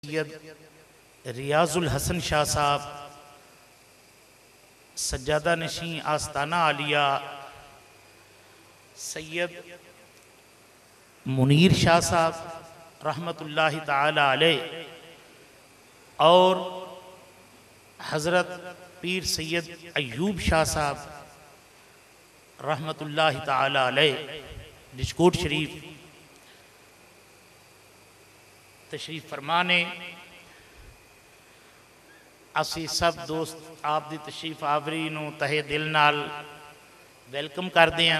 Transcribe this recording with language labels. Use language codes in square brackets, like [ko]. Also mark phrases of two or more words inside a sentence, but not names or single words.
[pa] سید ریاض الحسن شاہ صاحب، سجادہ نشیں آستانہ عالیہ سید منیر شاہ صاحب [ar] رحمۃ اللہ تعالیٰ علیہ [pa] اور حضرت پیر سید ایوب شاہ صاحب [ar] رحمۃ اللہ تعالیٰ علیہ [pa] ڈشکوٹ شریف تشریف فرمانے. اسی سب دوست آپ دی تشریف آوری نوں تہہ دل نال ویلکم کرتے ہیں.